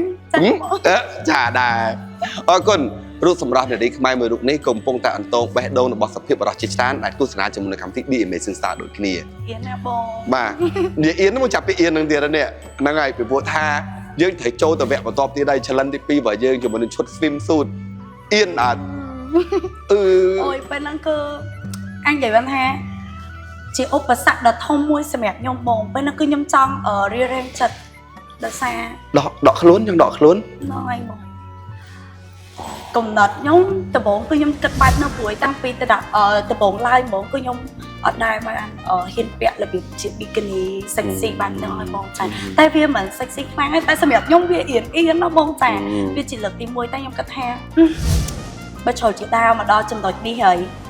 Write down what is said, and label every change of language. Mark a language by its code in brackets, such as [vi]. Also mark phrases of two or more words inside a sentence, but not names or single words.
[km] ចាដែរអរគុណរូបសម្រស់នារីខ្មែរមួយរូបនេះកំពុងតែអន្តងបេះដូងរបស់សភាពបរិសុទ្ធជាច្រើនដែលទស្សនាជាមួយនឹងកម្មវិធី The Amazing Star ដូចគ្នា អៀនណាបង បាទនិយាយអៀនមកចាប់ពីអៀននឹងទៀតនេះហ្នឹងហើយពីព្រោះថាយើងត្រូវចូលទៅវគ្គបន្ទាប់ទៀតដែរ challenge ទី2របស់យើងជាមួយនឹងឈុត [en] swim suit [km] អៀនអត់ អូយពេលហ្នឹងគឺអញនិយាយបានថាជាឧបសគ្គដ៏ធំមួយសម្រាប់ខ្ញុំបងពេលហ្នឹងគឺខ្ញុំចង់រៀបរៀងចិត្តដោយសារ ដកខ្លួនចង់ដកខ្លួន ហ្នឹងហើយបងកំណត់ខ្ញុំដំបូងគឺខ្ញុំគិតបែបនោះព្រួយតាំងពីដំបូងឡើយហ្មងគឺខ្ញុំអត់ដែរបានហ៊ានពាក់របៀបជា [en] bikini sexy [km] បានហ្នឹងហើយបងចាតែវាមិន sexy ខ្លាំងទេតែសម្រាប់ខ្ញុំវាអៀនណាបងចាវាជាលើកទី1តែខ្ញុំគិតថាបើចូលជាដើមមកដល់ចំណុចនេះហើយ